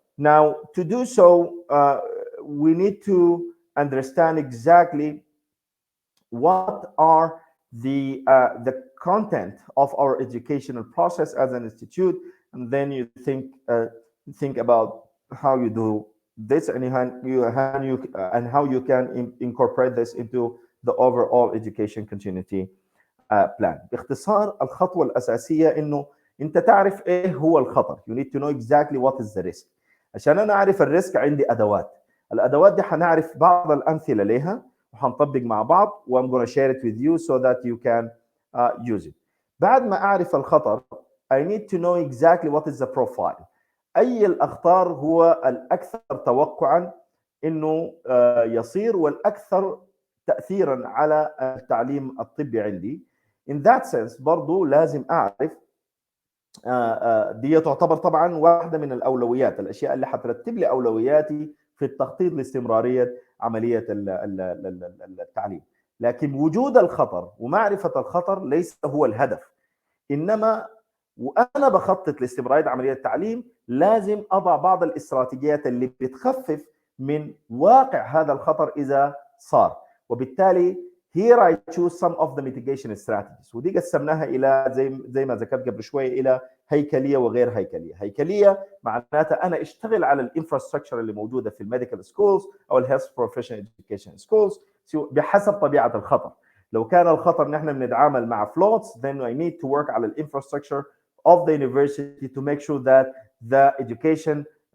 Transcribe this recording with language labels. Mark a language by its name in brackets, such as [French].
[English] Now, to do so, we need to understand exactly what are the content of our educational process as an institute, and then you think about how you do this and how you can incorporate this into the overall education continuity plan. [Arabic] باختصار الخطوة الأساسية إنه أنت تعرف إيه هو الخطر. [English] You need to know exactly what is the risk. [Arabic] عشان أنا أعرف الريسك عندي أدوات. الأدوات دي حنعرف بعض الأمثلة لها وحنطبق مع بعض. [English] و I'm going to share it with you so that you can use it. [Arabic] بعد ما أعرف الخطر, [English] I need to know exactly what is the profile. [Arabic] أي الأخطار هو الأكثر توقعا إنه يصير والأكثر تأثيرا على التعليم الطبي عندي. [English] In that sense [Arabic] برضو لازم أعرف دي تعتبر طبعا واحدة من الأولويات، الأشياء اللي حترتب لي أولوياتي في التخطيط لاستمرارية عملية التعليم. لكن وجود الخطر ومعرفة الخطر ليس هو الهدف، إنما وأنا بخطط لاستمرارية عملية التعليم لازم أضع بعض الاستراتيجيات اللي بتخفف من واقع هذا الخطر إذا صار. وبالتالي [English] here I choose some of the mitigation strategies، [Arabic] ودي قسمناها إلى زي ما ذكرت قبل شوية إلى هيكلية وغير هيكلية. هيكلية معناتها أنا أشتغل على الانفراستراكشر اللي موجودة في الميديكال سكولز أو الهيلث بروفيشنال إديوكيشن سكولز بحسب طبيعة الخطر. لو كان الخطر نحن بنتعامل مع [English] floats, then I need to work [Arabic] على الانفراستراكشر [English] of the university to make sure that the education